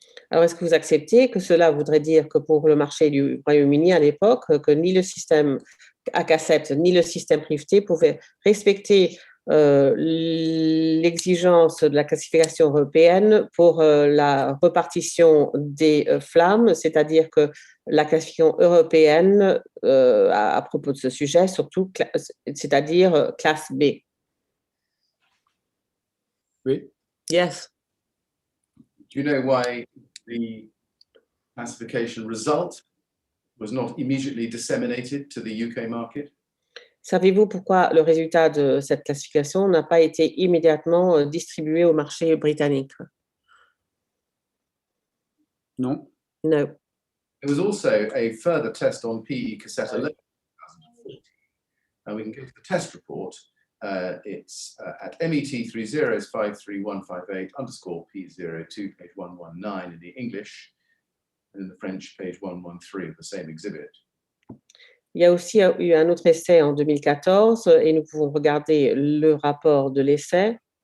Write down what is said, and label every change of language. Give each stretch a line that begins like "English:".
French: Alors, est-ce que vous acceptez que cela voudrait dire que pour le marché du Royaume-Uni à l'époque, que ni le système à cassette ni le système rifté pouvaient respecter l'exigence de la classification européenne pour la répartition des flammes, c'est-à-dire que la classification européenne à propos de ce sujet, surtout, c'est-à-dire classe B? Oui.
English: Yes. Do you know why the classification result was not immediately disseminated to the UK market?
French: Savez-vous pourquoi le résultat de cette classification n'a pas été immédiatement distribué au marché britannique? Non.
English: No. There was also a further test on PE cassette alone in 2014. And we can go to the test report. It's at MET 3053158_P02, page 119 in the English, and in the French, page 113 of the same exhibit.
French: Il y a aussi eu un autre essai en 2014 et nous pouvons regarder le rapport de l'essai.